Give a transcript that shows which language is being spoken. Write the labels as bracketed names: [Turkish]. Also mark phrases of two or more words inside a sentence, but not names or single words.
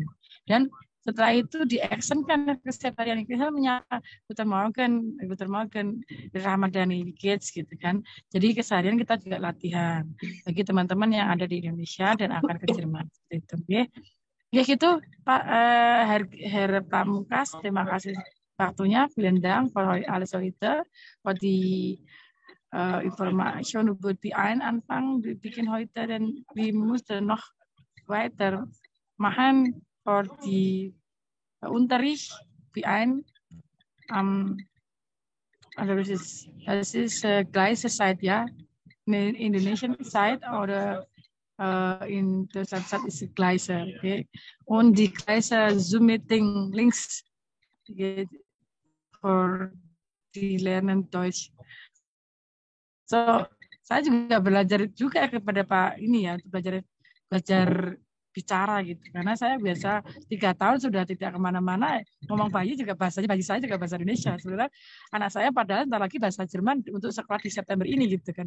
[Indonesian] Dan setelah itu di-actionkan keseharian kita menyapa [German] Guten Morgen, [Indonesian] Ramadhani Gates gitu kan. Jadi keseharian kita juga latihan bagi teman-teman yang ada di Indonesia dan akan ke Jerman itu. Ya gitu Pak Herr Pamungkas, terima kasih waktunya. [German] Vielen Dank für alles heute, für die Information über die Anfang. Wir beginnen heute, denn wir müssen noch weiter machen für die Unterricht wie also das ist gleiche Zeit, ja, in Indonesian Zeit oder in Deutschland Zeit ist die gleiche, okay? Und die gleiche Zoom-Meeting Links for di lernen Deutsch. So, [Indonesian] saya juga belajar juga kepada Pak ini ya, belajar bicara gitu. Karena saya biasa 3 tahun sudah tidak kemana-mana, ngomong bayi saya juga bahasa Indonesia. Sebenarnya anak saya padahal ntar lagi bahasa Jerman untuk sekolah di September ini gitu kan.